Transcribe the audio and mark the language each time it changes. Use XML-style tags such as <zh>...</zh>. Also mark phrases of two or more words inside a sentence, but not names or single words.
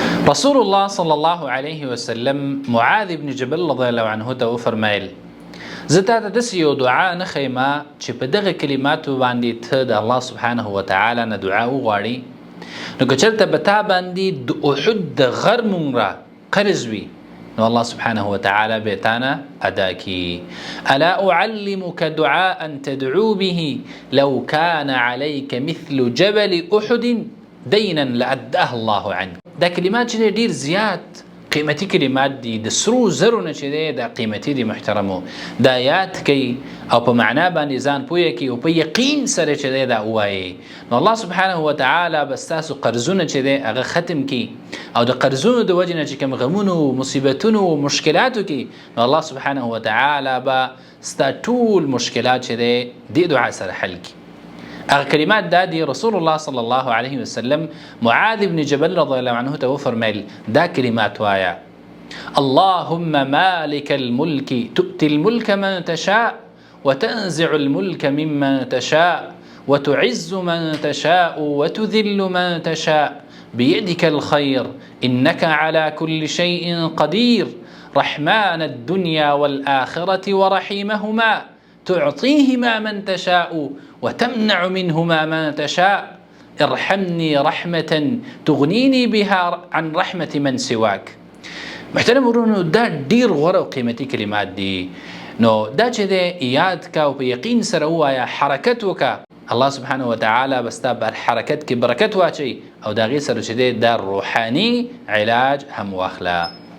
<ar>رسول الله صلى الله عليه وسلم</ar> <ps>معاذ بن جبل</ps> <ar>رضي الله عنه</ar> <ps>ته فرمایل زتا ته داسې یو دعا نه ښیمه چې په دغه کلماتو باندې ته د</ps> <ar>الله سبحانه وتعالی</ar> <ps>نه دعا وغواړې نو که چېرته به تا باندې د احد د غر نومره قرض وي نو الله سبحانه وتعالى بيتانا أداكي</ps> <ar>ألا أعلمك دعاء تدعو به لو كان عليك مثل جبل أحد دينا لأداه الله عنك.</ar> <ps>دا كلمات جدي دير زياد قيمتي كلمات دي د سرو زرو نه چې دا قيمتي دي محترمو دا یاد کوي او په معنا باندې ځان پوهه کوي او په یقین سره چې دا وایي نو</ps> <ar>الله سبحانه وتعالى</ar> <ps>بس تاسو قرضونه چې هغه ختم کی او د قرضونو د وجه نه چې کوم غمونو مصیبتونو او مشکلاتو کې نو</ps> <ar>الله سبحانه وتعالى</ar> <ps>با ستا ټول مشکلات چې دي دعا سره حل کی. اغه کلمات دا دی</ps> <ar>رسول الله صلی الله علیه وسلم</ar> <ps>معاذ بن جبل</ps> <ar>رضی الله عنه</ar> <ps>ته فرمایل دا کلمات وایا</ps> <ar>اللهم مالك الملك تؤتي الملك من تشاء وتنزع الملك ممن تشاء وتعز من تشاء وتذل من تشاء بيدك الخير إنك على كل شيء قدير رحمن الدنيا والآخرة ورحيمهما تعطيهما من تشاء وتمنع منهما من تشاء ارحمني رحمة تغنيني بها عن رحمة من سواك.</ar> <ps>محترم ورونو دا ډیر غوره او قیمتي کلمات دي نو دا چې د یاد کا او په یقین سره وایا حرکت وکا</ps> <ar>الله سبحانه وتعالى</ar> <ps>بستا بر حرکت کې برکت واچي او دا غي سره چې د روحاني علاج هم واخلا.</ps>